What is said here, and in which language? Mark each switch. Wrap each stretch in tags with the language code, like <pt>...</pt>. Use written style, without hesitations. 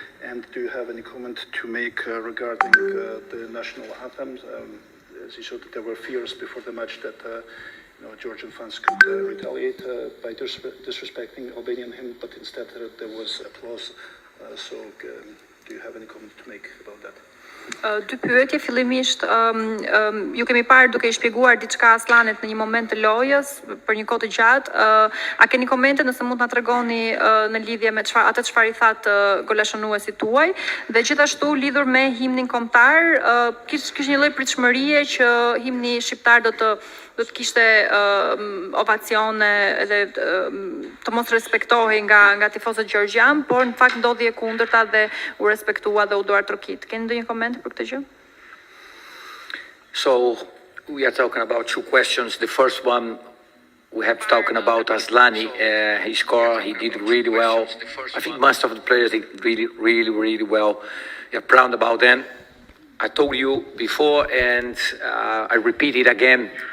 <en>And do you have any comment to make regarding the national anthem? As you showed that there were fears before the match that Georgian fans could retaliate by disrespecting Albanian hymn, but instead there was applause. So do you have any comment to make about that?</en> <sq>Dy pyetje fillimisht ju kemi parë duke I shpjeguar diçka Aslanit në një moment të lojës për një kohë të gjatë. A keni komente nëse mund të na tregoni në lidhje me atë çfarë I thatë golashënuesit tuaj dhe gjithashtu lidhur me himnin kombëtar, kishte një lloj pritshmërie që himni shqiptar do të kishte ovacione edhe të mos respektohej nga tifozët gjergjan, por në fakt ndodhi e kundërta dhe u respektua dhe u duartrokit. Keni ndonjë koment për këtë gjë?</sq> <en>So we are talking about 2 questions. The first one, we have talking about Aslani. He scored, he did really well. I think most of the players did really well. We are proud about them. I told you before and I repeat it again.</en>